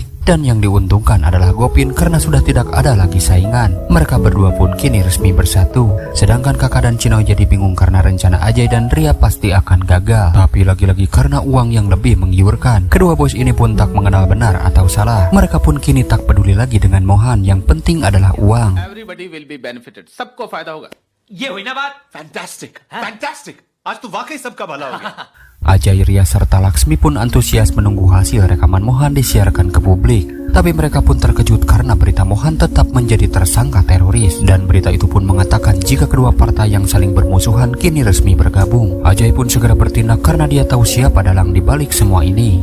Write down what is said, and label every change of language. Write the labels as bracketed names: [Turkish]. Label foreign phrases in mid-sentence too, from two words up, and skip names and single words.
[Indonesian] Dan yang diuntungkan adalah Gopin karena sudah tidak ada lagi saingan. Mereka berdua pun kini resmi bersatu. Sedangkan kakak dan Chinoy jadi bingung karena rencana Ajay dan Ria pasti akan gagal. Tapi lagi-lagi karena uang yang lebih menggiurkan, kedua bos ini pun tak mengenal benar atau salah. Mereka pun kini tak peduli lagi dengan Mohan, yang penting adalah uang. [English] Everybody will be benefited. [Hindi] सबको फायदा होगा. ये हुई ना बात? [English] fantastic, fantastic. आज तो वाकई सबका भला हो गया. [Indonesian] Ajay, Ria serta Laksmi pun antusias menunggu hasil rekaman Mohan disiarkan ke publik. Tapi mereka pun terkejut karena berita Mohan tetap menjadi tersangka teroris. Dan berita itu pun mengatakan jika kedua partai yang saling bermusuhan kini resmi bergabung. Ajay pun segera bertindak karena dia tahu siapa dalang di balik semua ini.